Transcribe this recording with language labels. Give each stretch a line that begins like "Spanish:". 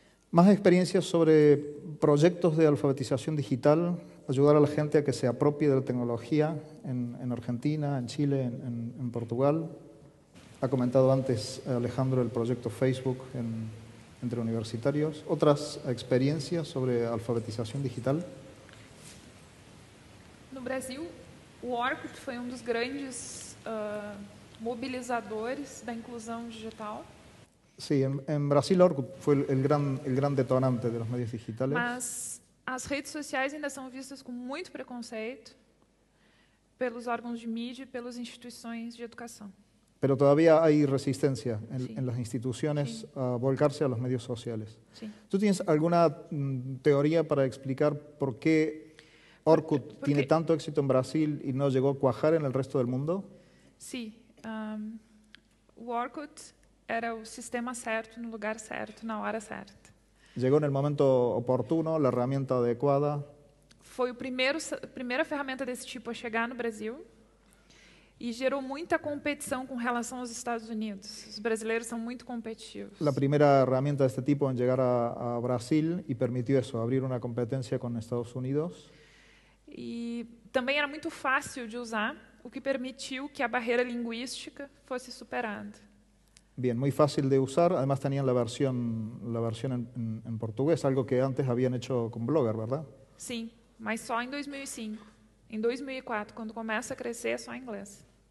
Spanish: Más experiencias sobre proyectos de alfabetización digital, ayudar a la gente a que se apropie de la tecnología en Argentina, en Chile, en Portugal. Ha comentado antes Alejandro el proyecto Facebook entre universitarios. ¿Otras experiencias sobre alfabetización digital?
Portuguese: No Brasil, o Orkut foi dos grandes mobilizadores da inclusão digital.
Spanish: Sí, en Brasil Orkut fue el gran detonante de los medios digitales.
Portuguese: Mas as redes sociais ainda são vistas com muito preconceito pelos órgãos de mídia e pelas instituições de educação.
Spanish: Pero todavía hay resistencia en las instituciones a volcarse a los medios sociales. Sí. ¿Tú tienes alguna teoría para explicar por qué Orkut tiene tanto éxito en Brasil y no llegó a cuajar en el resto del mundo? Sí.
Portuguese: O Orkut era o sistema certo, no lugar certo, na hora certa.
Spanish: Llegó en el momento oportuno, la herramienta adecuada.
Portuguese: Foi a primeira ferramenta desse tipo a chegar no Brasil e gerou muita competição com relação aos Estados Unidos. Os brasileiros são muito competitivos.
Spanish: La primera herramienta de este tipo en llegar a Brasil y permitió eso, abrir una competencia con Estados Unidos.
Portuguese: E também era muito fácil de usar, o que permitiu que a barreira linguística fosse superada.
Spanish: Bien, muy fácil de usar. Además tenían la versión en portugués, algo que antes habían hecho con Blogger, ¿verdad?
Portuguese: Sim, mas só em 2005. Em 2004, quando começa a crescer, é só em inglês.